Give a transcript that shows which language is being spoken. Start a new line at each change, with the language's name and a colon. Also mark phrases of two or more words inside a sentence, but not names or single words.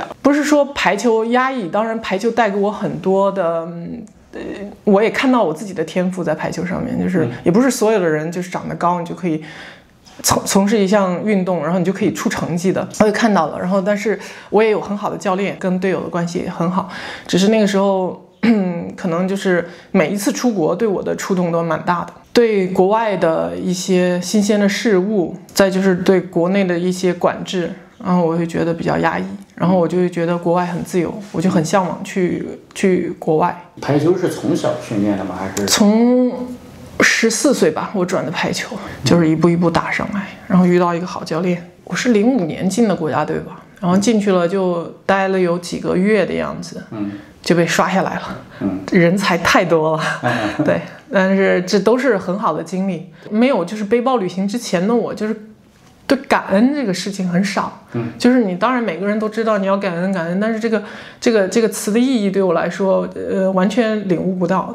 Chinese: 不是說排球壓抑，當然排球帶給我很多的，我也看到我自己的天賦在排球上面。就是也不是所有的人就是長得高，你就可以從事一項運動，然後你就可以出成績的。我也看到了，然後但是我也有很好的教練，跟隊友的關係也很好。只是那個時候。可能就是每一次出國對我的觸動都蠻大的，對國外的一些新鮮的事物，再就是對國內的一些管制， 然後我會覺得比較壓抑，然後我就會覺得國外很自由，我就很向往去國外。排球是從小訓練的嗎？還是從14歲吧，我轉的排球，就是一步一步打上來，然後遇到一個好教練。我是05年進的國家隊吧，然後進去了就待了有幾個月的樣子，就被刷下来了。人才太多了，对，但是這都是很好的經歷。沒有就是背包旅行之前的我，就是對感恩這個事情很少。就是你当然每個人都知道你要感恩感恩，但是這個詞的意義對我來說，完全領悟不到。